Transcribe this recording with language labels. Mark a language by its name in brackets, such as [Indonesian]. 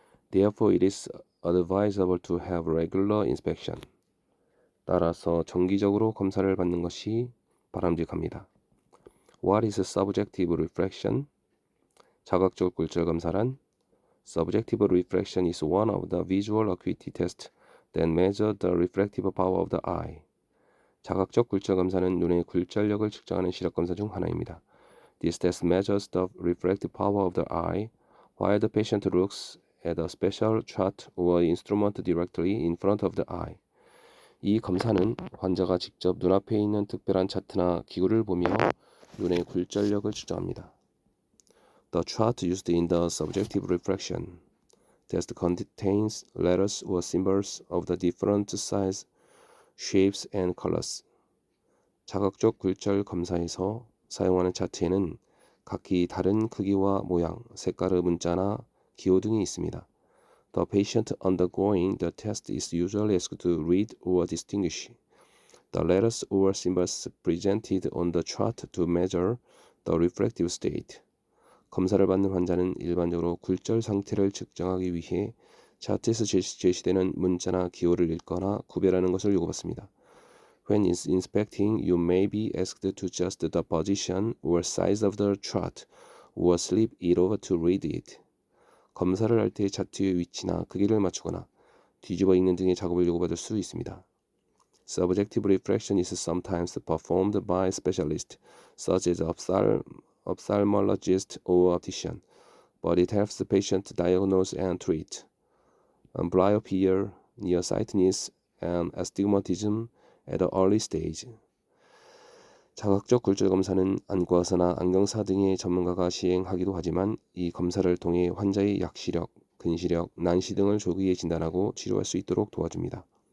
[English] Therefore, it is advisable to have regular inspection. [Korean] 따라서 정기적으로 검사를 받는 것이 바람직합니다. [English] What is subjective refraction? [Korean] 자각적 굴절 검사란 [English] Subjective refraction is one of the visual acuity tests that measure the refractive power of the eye. [Korean] 자각적 굴절 검사는 눈의 굴절력을 측정하는 시력 검사 중 하나입니다. [English] This test measures the refractive power of the eye while the patient looks at a special chart or instrument directly in front of the eye. [Korean] 이 검사는 환자가 직접 눈앞에 있는 특별한 차트나 기구를 보며 눈의 굴절력을 측정합니다. [English] The chart used in the subjective refraction test contains letters or symbols of the different size, shapes, and colors. [Korean] 자각적 굴절 검사에서 사용하는 차트에는 각기 다른 크기와 모양, 색깔의 문자나 기호 등이 있습니다. [English] The patient undergoing the test is usually asked to read or distinguish the letters or symbols presented on the chart to measure the refractive state. [Korean] 검사를 받는 환자는 일반적으로 굴절 상태를 측정하기 위해 차트에서 제시되는 문자나 기호를 읽거나 구별하는 것을 요구받습니다. [English] When inspecting, you may be asked to adjust the position or size of the chart or slip it over to read it. [Korean] 검사를 할 때 차트의 위치나 크기를 맞추거나 뒤집어 읽는 등의 작업을 요구받을 수 있습니다. [English] Subjective refraction is sometimes performed by specialists, such as ophthalmologist or optician, but it helps the patient diagnose and treat amblyopia, nearsightedness, and astigmatism at an early stage. [Korean] 자각적 굴절 검사는 안과의사나 안경사 등의 전문가가 시행하기도 하지만 이 검사를 통해 환자의 약시력, 근시력, 난시 등을 조기에 진단하고 치료할 수 있도록 도와줍니다.